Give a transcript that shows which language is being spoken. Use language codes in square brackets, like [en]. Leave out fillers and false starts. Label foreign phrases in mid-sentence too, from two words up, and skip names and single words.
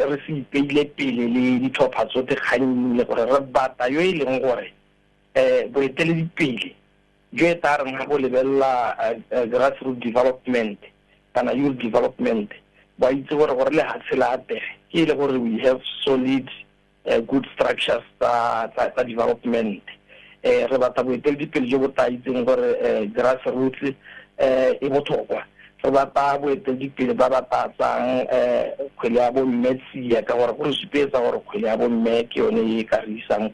[tn] se ipeile pele le dithopa tsote kgannile gore re bata yo e leng gore boeteledipele jo e tla reng ga go lebelela [en] grassroots development [tn] kana [en] youth development [tn] ba itse gore le hatsela apege ke ile gore [en] we have solid good structures [tn] tsa development re batla boeteledipele jo bo taitseng gore grassroots e botlhokwa re batla boeteledipele ba ba tatsang kgwele ya bomme tsia ka gore go supetsa gore kgwele ya bomme ke yone e ka re isang